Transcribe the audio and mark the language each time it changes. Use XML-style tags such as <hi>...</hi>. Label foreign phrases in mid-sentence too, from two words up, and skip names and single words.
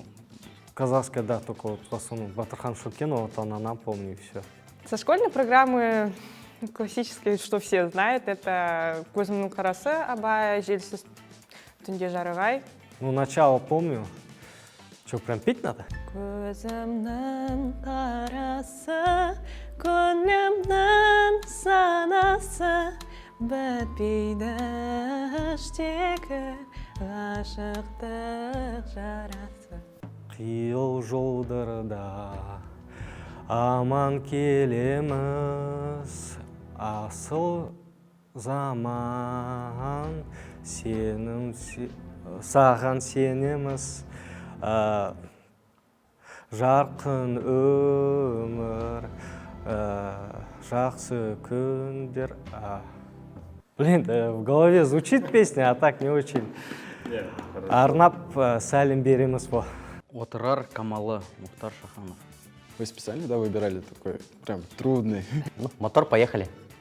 <ru>Казахская, да, только вот в основном Батырхан Шукенова, вот она нам помню, и все. Со школьной программы классические, что все знают, это «Көзімнің қарасы», «Абай», «Желсіз түнде жарығай». Начало помню. Что, прям петь надо?</ru> <kk>Көзімнің қарасы, көңілімнің санасы, бітпейді іштегі ғашықтық жарасы. Қиыл жолдарда аман келеміз, асыл заман, саған сенеміз, жарқын өмір, жақсы күндер.</kk> <ru>Блин, в голове звучит песня, а так не очень.</ru> <kk>Арнап сәлем береміз по. Отырар Камалы, Мухтар Шаханов.</kk> <ru>Вы специально, выбирали такой прям трудный? Мотор, поехали.</ru>